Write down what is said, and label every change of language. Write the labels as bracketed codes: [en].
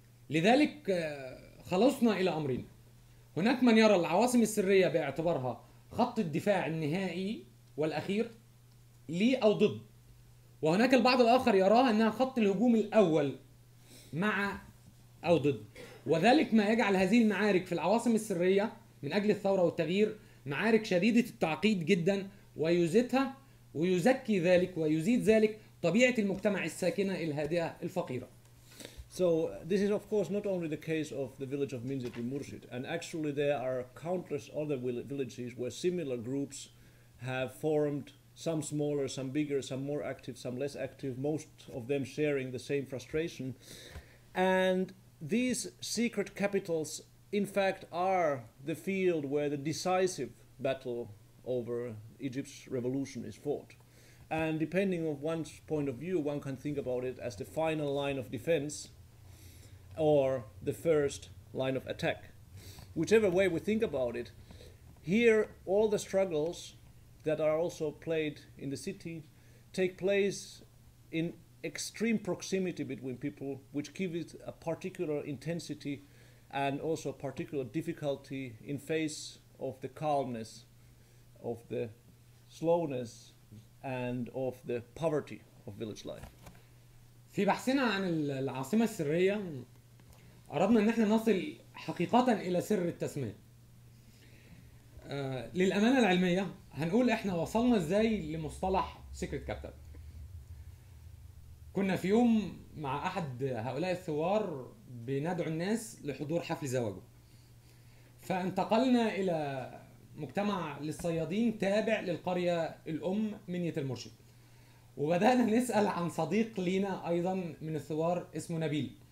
[ar] لذلك خلصنا إلى أمرين: هناك من يرى العواصم السرية باعتبارها خط الدفاع النهائي والأخير لي أو ضد، وهناك البعض الآخر يراها أنها خط الهجوم الأول مع أو ضد، وذلك ما يجعل هذه المعارك في العواصم السرية من أجل الثورة والتغيير معارك شديدة التعقيد جدا، ويزيدها ويزكي ذلك ويزيد ذلك طبيعة المجتمع الساكنة الهادئة الفقيرة. [en] So this is of course not only the case of the village of Minzet Murshid, and actually there are countless other villages where similar groups have formed, some smaller, some bigger, some more active, some less active, most of them sharing the same frustration. And these secret capitals in fact are the field where the decisive battle over Egypt's revolution is fought. And depending on one's point of view, one can think about it as the final line of defense or the first line of attack. Whichever way we think about it, here all the struggles that are also played in the city take place in extreme proximity between people, which give it a particular intensity and also particular difficulty in face of the calmness, of the slowness, and of the poverty of village life. [ar] في بحثنا عن العاصمة السرية أردنا أن احنا نصل حقيقة إلى سر التسمية. للأمانة العلمية هنقول احنا وصلنا ازاي لمصطلح سيكريت كابيتال. كنا في يوم مع أحد هؤلاء الثوار بندعو الناس لحضور حفل زواجه، فانتقلنا إلى مجتمع للصيادين تابع للقرية الأم منية المرشد، وبدأنا نسأل عن صديق لينا أيضا من الثوار اسمه نبيل.